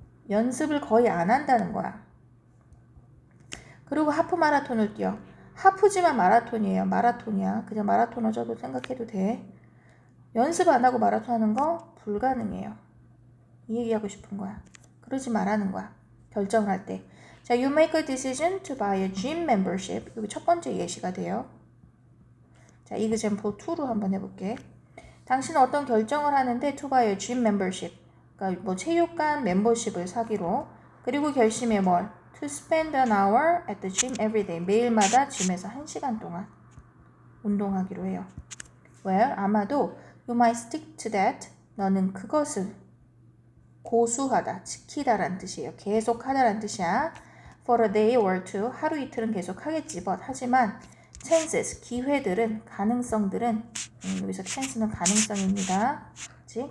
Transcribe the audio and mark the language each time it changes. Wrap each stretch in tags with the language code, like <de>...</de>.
<ko>연습을 거의 안 한다는 거야. 그리고 하프 마라톤을 뛰어. 하프지만 마라톤이에요. 마라톤이야. 그냥 마라토너저도 생각해도 돼. 연습 안 하고 마라톤 하는 거 불가능해요. 이 얘기하고 싶은 거야. 그러지 말라는 거야. 결정을 할 때.</ko> <en>자, you make a decision to buy a gym membership.</en> <ko>여기 첫 번째 예시가 돼요. 자, example 2로 한번 해볼게. 당신은 어떤 결정을 하는데</ko> <en>to buy a gym membership.</en> <ko>그러니까 뭐 체육관 멤버십을 사기로. 그리고 결심해 뭘?</ko> <en>To spend an hour at the gym every day.</en> <ko>매일마다 짐에서 1시간 동안 운동하기로 해요.</ko> <en>Well,</en> <ko>아마도</ko> <en>you might stick to that.</en> <ko>너는 그것을 고수하다, 지키다라는 뜻이에요. 계속하다라는 뜻이야.</ko> <en>For a day or two.</en> <ko>하루 이틀은 계속하겠지. But 하지만 chances, 기회들은, 가능성들은 여기서 chance는 가능성입니다. 그치?</ko>